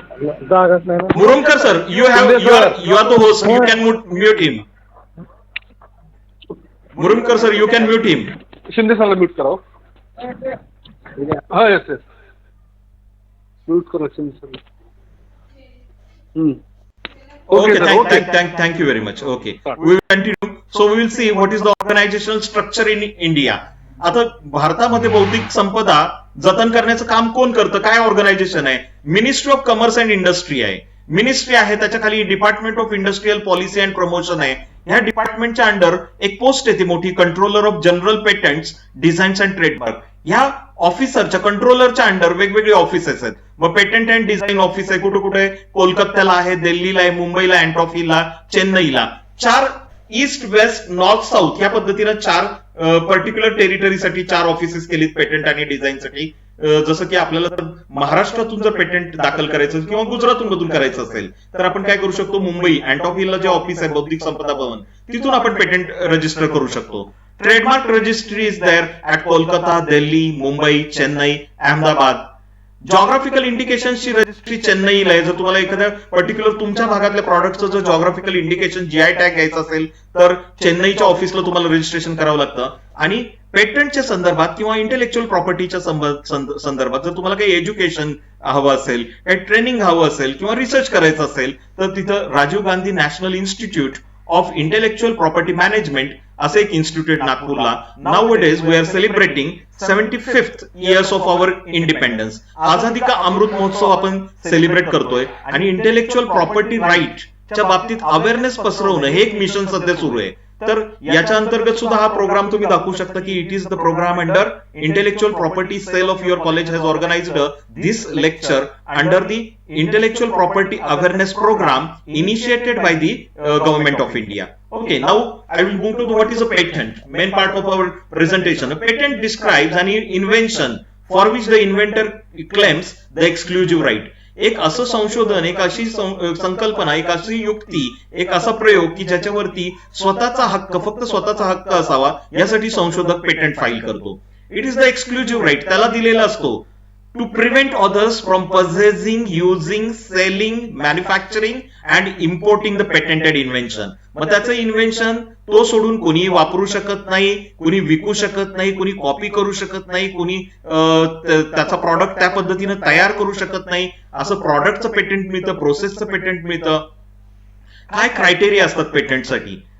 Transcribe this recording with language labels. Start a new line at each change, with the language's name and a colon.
English: Murumkar sir, you are the host, you can mute him. Murumkar sir, you can mute him.
Marathi: Shinde Sarla mute करा. हाँ yes yes, mute करो शिंदे सरला.
English: Okay, thank you very much. Okay, we will continue. So we will see what is the organizational structure in India.
Marathi: आता भारतामध्ये बौद्धिक संपदा जतन करण्याचं काम कोण करतं? काय ऑर्गनायझेशन आहे? Ministry of commerce and industry आहे. मिनिस्ट्री आहे, त्याच्या खाली department of industrial policy and promotion आहे. ह्या डिपार्टमेंटच्या अंडर एक पोस्ट येते मोठी, controller of general patents, designs and trademark. ह्या ऑफिसरच्या कंट्रोलरच्या अंडर वेगवेगळे ऑफिसेस आहेत. मग पेटंट अँड डिझाईन ऑफिस आहे, कुठे कुठे? कोलकात्याला आहे, दिल्लीला आहे, मुंबईला, अँटॉफीला, चेन्नईला. 4 ईस्ट वेस्ट नॉर्थ साऊथ या पद्धतीनं 4 पर्टिक्युलर टेरिटरीसाठी 4 ऑफिसेस केलीत पेटंट आणि डिझाईनसाठी. जसं की आपल्याला जर महाराष्ट्रातून जर पेटंट दाखल करायचं किंवा गुजरातून मधून करायचं असेल तर आपण काय करू शकतो? मुंबई अँटॉफीला जे ऑफिस आहे बौद्धिक संपदा भवन, तिथून आपण पेटंट रजिस्टर करू शकतो.
English: Trademark registry is there at Kolkata, Delhi, Mumbai, Chennai, Ahmedabad.
Marathi: Geographical इंडिकेशनची registry चेन्नईला आहे. जर तुम्हाला एखाद्या पर्टिक्युलर तुमच्या भागातल्या प्रॉडक्टचं जर जॉग्राफिकल इंडिकेशन जीआय टॅग घ्यायचं असेल तर चेन्नईच्या ऑफिसला तुम्हाला रजिस्ट्रेशन करावं लागतं. आणि पेटंटच्या संदर्भात किंवा इंटेलेक्च्युअल प्रॉपर्टीच्या संदर्भात जर तुम्हाला काही एज्युकेशन हवं असेल, काही ट्रेनिंग हवं असेल किंवा रिसर्च करायचं असेल तर तिथं Rajiv Gandhi national institute of intellectual property management असं एक इन्स्टिट्यूट नागपूरला.
English: Nowadays we are celebrating 75th years of our independence.
Marathi: आझादी का अमृत महोत्सव आपण सेलिब्रेट करतोय आणि इंटेलेक्च्युअल प्रॉपर्टी राईटच्या बाबतीत अवेअरनेस पसरवणं हे एक मिशन सध्या सुरू आहे. तर याच्या अंतर्गत सुद्धा हा प्रोग्राम तुम्ही दाखवू शकता की
English: It is the programme under intellectual property cell of your college has organised this lecture under the intellectual property awareness programme initiated by the government of India. Okay, now I will move to what is a patent, main part of our presentation. A patent describes an invention for which the inventor claims the exclusive right.
Marathi: एक असं संशोधन, एक अशी संकल्पना, एक अशी युक्ती, एक असा प्रयोग की ज्याच्यावरती स्वतःचा हक्क, फक्त स्वतःचा हक्क असावा यासाठी संशोधक पेटंट फाईल करतो.
English: it is the exclusive right,
Marathi: त्याला दिलेला असतो.
English: To prevent others from possessing, using, selling, manufacturing and importing the patented invention.
Marathi: मग त्याचं इन्व्हेन्शन तो सोडून कोणी वापरू शकत नाही, कुणी विकू शकत नाही, कुणी कॉपी करू शकत नाही, कुणी त्याचा प्रॉडक्ट त्या पद्धतीनं तयार करू शकत नाही. असं प्रॉडक्टचं पेटंट मिळतं, प्रोसेसचं पेटंट मिळतं. काय क्रायटेरिया असतात पेटंटसाठी?